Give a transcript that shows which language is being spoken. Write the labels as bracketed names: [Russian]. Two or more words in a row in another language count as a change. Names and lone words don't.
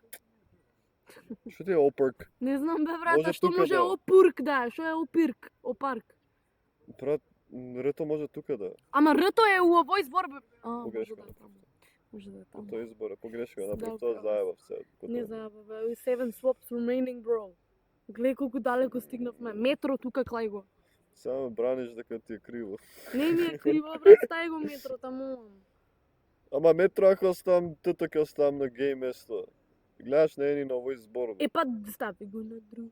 [Macedonian] Што ти е оперк? Не знам бе брата, Може што тука може да. опурк да, што е опирк, опарк. Брат, рето може тука да. Ама рто е у овој збор бе. Може Погрешка да е таму. направив. Може да е таму. Тој избор е погрешка, направив Да, тоа управо. заебав се. Не заеба бе, [English] 7 swaps remaining bro. [Macedonian] Гледај колку далеко стигнавме. Метро тука клај го. Само браниш дека ти е криво. Не ми е криво брат, стај го метро таму. Ама метро ако оставам, тото ќе оставам на гей место. Гледаш, не е ни на овој збор. Бе. Е па стави го на друг.